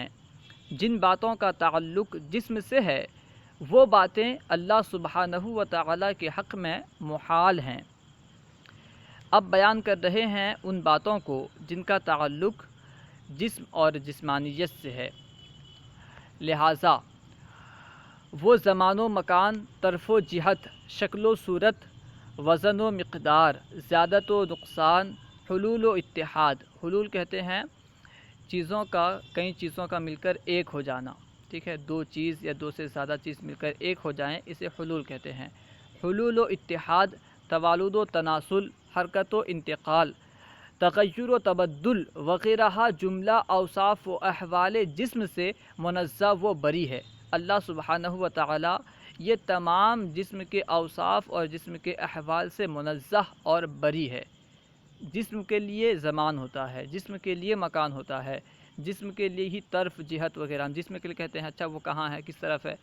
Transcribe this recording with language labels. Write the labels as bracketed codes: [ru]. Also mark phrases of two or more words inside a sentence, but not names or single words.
[ur] جن باتوں کا تعلق جسم سے ہے وہ باتیں اللہ سبحانہ و تعالیٰ کے حق میں محال ہیں۔ اب بیان کر رہے ہیں ان باتوں کو جن کا تعلق جسم اور جسمانیت سے ہے، لہٰذا وہ زمان و مکان، طرف و جہت، شکل و صورت، وزن و مقدار، زیادت و نقصان، حلول و اتحاد۔ حلول کہتے ہیں چیزوں کا، کئی چیزوں کا مل کر ایک ہو جانا، ٹھیک ہے، دو چیز یا دو سے زیادہ چیز مل کر ایک ہو جائیں، اسے حلول کہتے ہیں۔ حلول و اتحاد، توالد و تناسل، حرکت و انتقال، تغیر و تبدل وغیرہ جملہ اوصاف و احوال جسم سے منزہ و بری ہے۔ اللہ سبحانہ و تعالیٰ یہ تمام جسم کے اوصاف اور جسم کے احوال سے منزہ اور بری ہے۔ جسم کے لیے زمان ہوتا ہے، جسم کے لیے مکان ہوتا ہے، جسم کے لیے ہی طرف جہت وغیرہ، ہم جسم کے لیے کہتے ہیں اچھا وہ کہاں ہے، کس طرف ہے۔